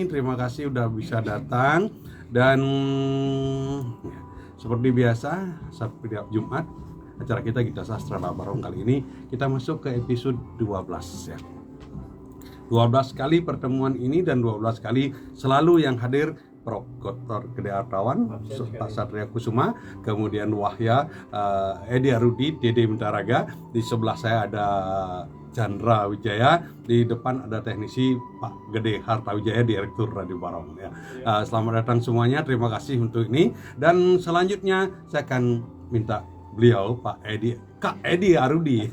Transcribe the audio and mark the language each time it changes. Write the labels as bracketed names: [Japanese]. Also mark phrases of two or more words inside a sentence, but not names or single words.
[Indonesian] Terima kasih udah bisa datang dan ya, seperti biasa setiap Jumat acara kita Sastra Barong kali ini kita masuk ke episode 12 ya. 12 kali pertemuan ini dan 12 kali selalu yang hadir Prof. Dr. Gede Artawan, Pak Satria Kusuma, kemudian Wahya, Edi Arudi, Dede Mentaraga, di sebelah saya ada Chandra Wijaya, di depan ada teknisi Pak Gede Hartawijaya, Direktur Radio Barong ya. Selamat datang semuanya, terima kasih untuk ini dan selanjutnya saya akan minta beliau Pak Kak Edi Arudi.